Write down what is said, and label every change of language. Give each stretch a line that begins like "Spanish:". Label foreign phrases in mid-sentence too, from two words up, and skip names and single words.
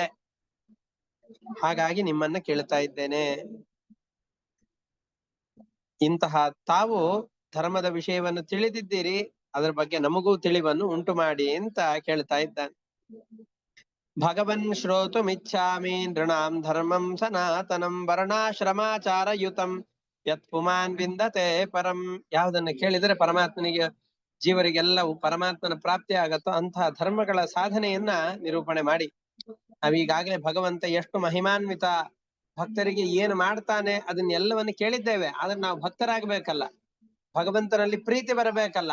Kannada: ಹಾಗಾಗಿ ನಿಮ್ಮನ್ನ ಕೇಳ್ತಾ ಇದ್ದೇನೆ. ಇಂತಹ ತಾವು ಧರ್ಮದ ವಿಷಯವನ್ನು ತಿಳಿದಿದ್ದೀರಿ, ಅದರ ಬಗ್ಗೆ ನಮಗೂ ತಿಳಿವನ್ನು ಉಂಟು ಮಾಡಿ ಅಂತ ಕೇಳ್ತಾ ಇದ್ದಾನೆ.
Sanskrit: ಭಗವನ್ ಶ್ರೋತುಮಿಚ್ಛಾಮಿ ನೃಣಾಂ ಧರ್ಮಂ ಸನಾತನಂ ವರ್ಣಾಶ್ರಮಾಚಾರಯುತಂ ಯತ್ ಪುಮಾನ್ ವಿಂದತೆ ಪರಂ.
Kannada: ಯಾವುದನ್ನ ಕೇಳಿದರೆ ಪರಮಾತ್ಮನಿಗೆ ಜೀವರಿಗೆಲ್ಲವೂ ಪರಮಾತ್ಮನ ಪ್ರಾಪ್ತಿ ಆಗತ್ತೋ ಅಂತಹ ಧರ್ಮಗಳ ಸಾಧನೆಯನ್ನ ನಿರೂಪಣೆ ಮಾಡಿ. ನಾವೀಗಾಗಲೇ ಭಗವಂತ ಎಷ್ಟು ಮಹಿಮಾನ್ವಿತ, ಭಕ್ತರಿಗೆ ಏನು ಮಾಡ್ತಾನೆ ಅದನ್ನೆಲ್ಲವನ್ನು ಕೇಳಿದ್ದೇವೆ. ಆದ್ರೆ ನಾವು ಭಕ್ತರಾಗಬೇಕಲ್ಲ, ಭಗವಂತನಲ್ಲಿ ಪ್ರೀತಿ ಬರಬೇಕಲ್ಲ.